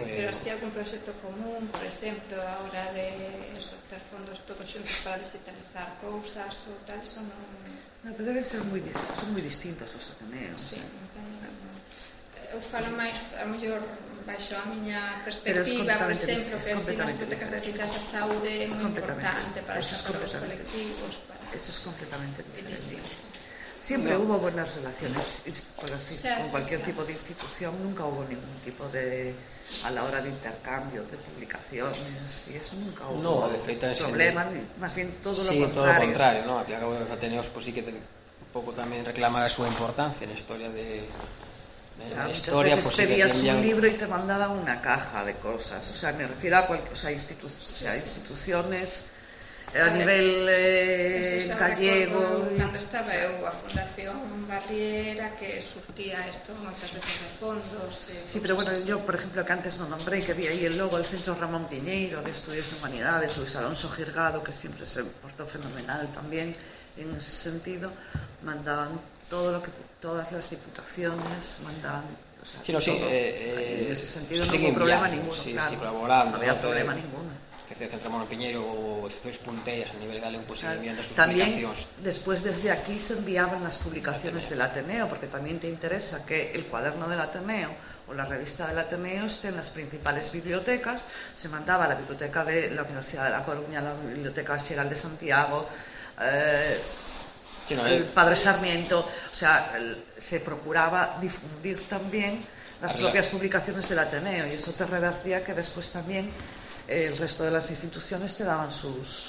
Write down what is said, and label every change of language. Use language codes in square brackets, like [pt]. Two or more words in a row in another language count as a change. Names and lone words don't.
[gl] Pero así algún proxecto común, por exemplo, a hora de ter fondos todos xuntos para digitalizar cousas ou tal, eso non... No, pero deben ser son moi distintos os ateneos. Sí, non teño... Eu falo máis, a mellor, baixo a miña perspectiva, por exemplo, que as bibliotecas de ciencias da saúde é moi importante para os colectivos. [es] Eso es completamente diferente. Siempre hubo buenas relaciones con cualquier tipo de institución, nunca hubo ningún tipo de, a la hora de intercambios, de publicaciones, y eso nunca hubo problemas, más bien todo lo contrario. Sí, todo lo contrario, ¿no? Aquí acabo de los Ateneos, pues sí que [gl] un pouco tamén reclamar a súa importancia na historia de [es] la historia, pues sí pedías un libro y te mandaban una caja de cosas, o sea, me refiero a instituciones a nivel gallego. [gl] Cando estaba eu a Fundación Barriera, que surtía isto moitas veces de fondos. [es] Sí, pero bueno, yo, por ejemplo, que antes [gl] non nombrei, [es] que había aí el logo del Centro Ramón Piñeiro de Estudios de Humanidades, Luis Alonso Girgado, que siempre se portó fenomenal también en ese sentido, mandaban todas las diputaciones mandaban, o sea, sí, no, sí, en ese sentido no hubo problema ninguno, sí, claro, sí, colaborando, no había problema ninguno. [gl] Que se Centro Ramón Piñeiro ou Centros Punteiras a nivel galego, [es] pues claro. Enviando sus también, publicacións. Después desde aquí se enviaban las publicaciones del Ateneo, porque también te interesa que el cuaderno del Ateneo o la revista del Ateneo esté en las principales bibliotecas. Se mandaba a la biblioteca de la Universidad de La Coruña, a la Biblioteca Xeral de Santiago, el Padre Sarmiento, o sea, se procuraba difundir también las propias publicaciones del Ateneo, y eso te revertía que después también el resto de las instituciones te daban sus...